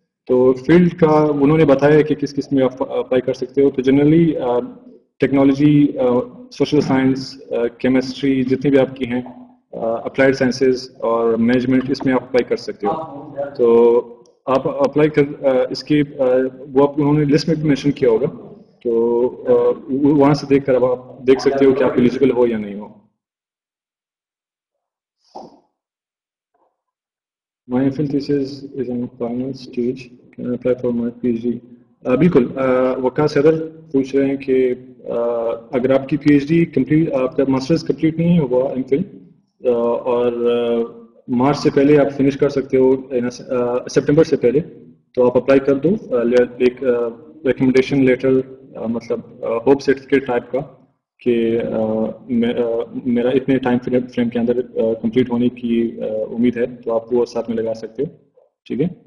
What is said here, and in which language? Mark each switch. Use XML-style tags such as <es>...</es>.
<ur>تو فیلڈ کا انہوں نے بتایا کہ کس کس میں آپ اپلائی کر سکتے ہو. تو generally technology, social science, chemistry جتنی بھی آپ کی ہیں، اپلائیڈ سائنسز اور مینجمنٹ، اس میں آپ اپلائی کر سکتے ہو. تو آپ اپلائی کر اس کی وہ انہوں نے لسٹ میں بھی مینشن کیا ہوگا. تو وہاں سے دیکھ کر اب آپ دیکھ سکتے ہو کہ آپ ایلیجیبل ہو یا نہیں ہو.</ur> <en>My MPhil thesis is in final stage. Can I apply for my PhD?</en> <ur>بالکل. وقاص صدر پوچھ رہے ہیں کہ اگر آپ کی پی ایچ ڈی کمپلیٹ، آپ کا ماسٹرز کمپلیٹ نہیں ہوا ایم فل اور مارچ سے پہلے آپ فنش کر سکتے ہو سپٹمبر سے پہلے، تو آپ اپلائی کر دو ایک ریکمنڈیشن لیٹر، مطلب ہوپ سرٹیفکیٹ ٹائپ کا کہ میرا اتنے ٹائم فریم کے اندر کمپلیٹ ہونے کی امید ہے، تو آپ وہ ساتھ میں لگا سکتے ہو. ٹھیک ہے.</ur>